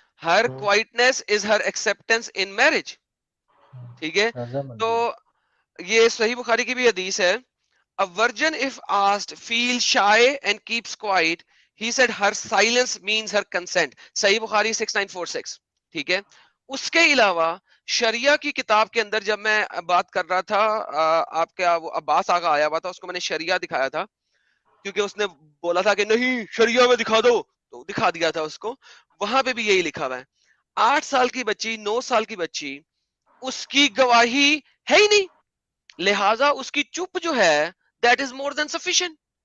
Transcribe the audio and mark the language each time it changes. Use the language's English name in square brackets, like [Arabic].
[English] Her quietness is her acceptance in marriage. [Hindi] ठीक है। तो रजामंदी। ये सही बुखारी की भी हदीस है। [English] A virgin, if asked, feels shy and keeps quiet. He said her silence means her consent. [Hindi] सही बुखारी 6946। ठीक है। उसके अलावा शरिया की किताब के अंदर जब मैं बात कर रहा था, आपके वो अब्बास आगा आया हुआ था, उसको मैंने शरिया दिखाया था क्योंकि उसने बोला था कि नहीं शरिया में दिखा दो, तो दिखा दिया था उसको। वहां पे भी यही लिखा हुआ है। 8 साल की बच्ची, 9 साल की बच्ची, उसकी गवाही है ही नहीं, लिहाजा उसकी चुप जो है [English] That is more than sufficient.